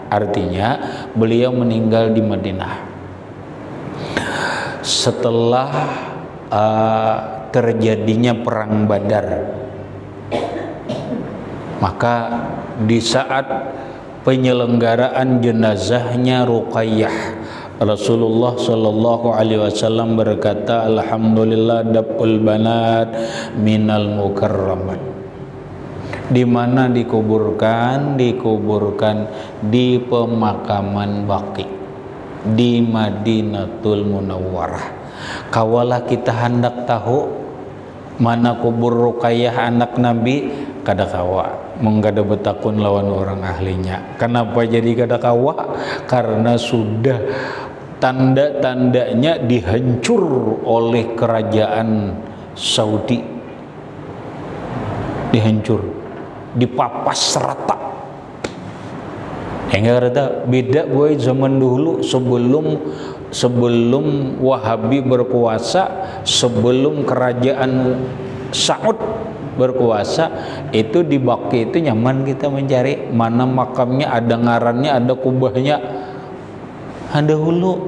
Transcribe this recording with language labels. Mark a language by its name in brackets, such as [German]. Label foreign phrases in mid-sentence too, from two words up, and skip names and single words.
[Indonesian] Artinya beliau meninggal di Madinah setelah terjadinya perang Badar. Maka di saat penyelenggaraan jenazahnya Ruqayyah, Rasulullah [Arabic] صلى الله عليه وسلم [Indonesian] berkata, [Arabic] الحمد لله دفن البنات من المكرمات. [Indonesian] Di mana dikuburkan? Dikuburkan di pemakaman Baqi di Madinatul Munawwarah. [Banjar] Kawalah kita hendak tahu mana kubur Ruqayyah anak Nabi, kada kawa menggada betakun lawan orang ahlinya. [Indonesian] Kenapa jadi kada kawa? Karena sudah tanda-tandanya dihancur oleh kerajaan Saudi, dihancur, dipapas rata. Enggak ada beda boy zaman dulu sebelum Wahabi berkuasa, sebelum kerajaan Saud berkuasa, itu di Baqi itu nyaman kita mencari mana makamnya, ada ngarannya, ada kubahnya, ada hulu.